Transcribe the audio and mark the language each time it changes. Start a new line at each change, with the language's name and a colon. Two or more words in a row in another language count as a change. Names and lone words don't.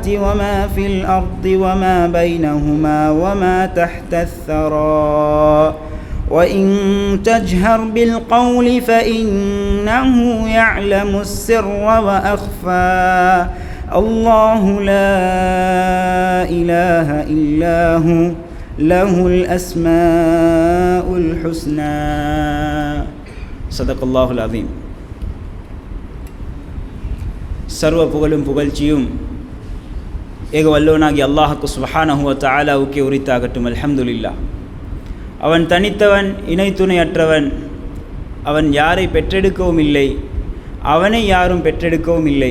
Arabic: وما في الأرض وما بينهما وما تحت الثرى وإن تجهر بالقول فإنه يعلم السر وأخفى الله لا إله إلا هو له الأسماء الحسنى صدق الله العظيم.
Tamil: சர்வ புகழும் புகழ்ச்சியும் ஏக வல்லவனாகி அல்லாஹுக்கு
Arabic: سبحانه وتعالى
Tamil: உரித்தாகட்டும். அல்ஹம்துலில்லாஹ். அவன் தனித்தவன், இணை துணையற்றவன். அவன் யாரை பெற்றெடுக்கவும் இல்லை, அவனை யாரும் பெற்றெடுக்கவும் இல்லை.